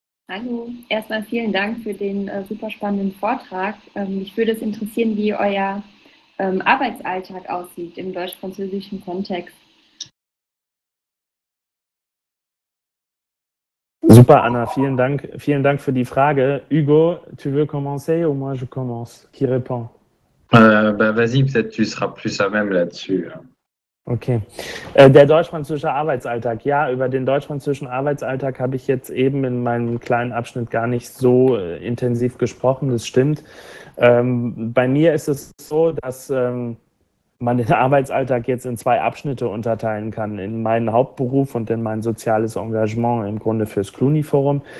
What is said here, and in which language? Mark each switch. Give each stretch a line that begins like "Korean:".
German: Hallo, erstmal vielen Dank für den super spannenden Vortrag. Mich würde es interessieren, wie euer Arbeitsalltag aussieht im deutsch-französischen Kontext. Super, Anna, vielen Dank für die Frage.
French: Hugo, tu veux commencer ou moi je commence? Qui répond? Vas-y, peut-être tu seras plus à même là-dessus. Okay.
German: Der deutsch-französische Arbeitsalltag. Ja, über den deutsch-französischen Arbeitsalltag habe ich jetzt eben in meinem kleinen Abschnitt gar nicht so intensiv gesprochen, das stimmt. Bei mir ist es so, dass man den Arbeitsalltag jetzt in 2 Abschnitte unterteilen kann, in meinen Hauptberuf und in mein soziales Engagement im Grunde fürs Cluny Forum.